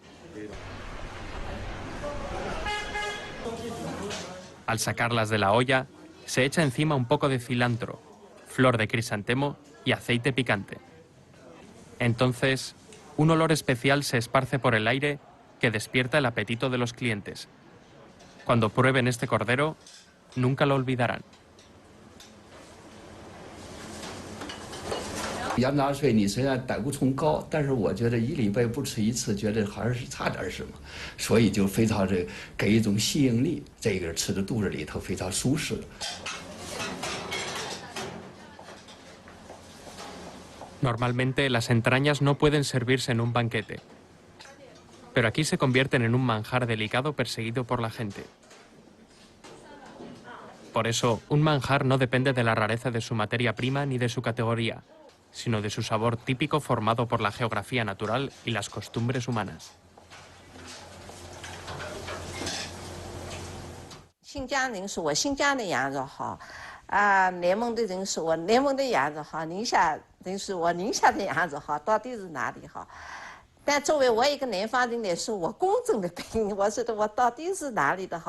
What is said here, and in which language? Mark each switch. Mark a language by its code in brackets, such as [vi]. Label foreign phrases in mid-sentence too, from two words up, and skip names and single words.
[es] Al sacarlas de la olla, se echa encima un poco de cilantro, flor de crisantemo y aceite picante. Entonces, un olor especial se esparce por el aire que despierta el apetito de los clientes. Cuando prueben este cordero, nunca lo olvidarán. [zh] 羊杂碎你虽然胆固醇高，但是我觉得1礼拜不吃1次，觉得还是差点什么，所以就非常的给一种吸引力，这个吃的肚子里头非常舒适。 [es] Normalmente las entrañas no pueden servirse en un banquete, pero aquí se convierten en un manjar delicado perseguido por la gente. Por eso, un manjar no depende de la rareza de su materia prima ni de su categoría, sino de su sabor típico formado por la geografía natural y las costumbres humanas. [zh] 新疆人说我新疆的羊肉好，内蒙的人说我内蒙的羊肉好，宁夏人说我宁夏的羊肉好，到底是哪里好？但作为我一个南方人来说，我公正的评，我觉得我到底是哪里的好？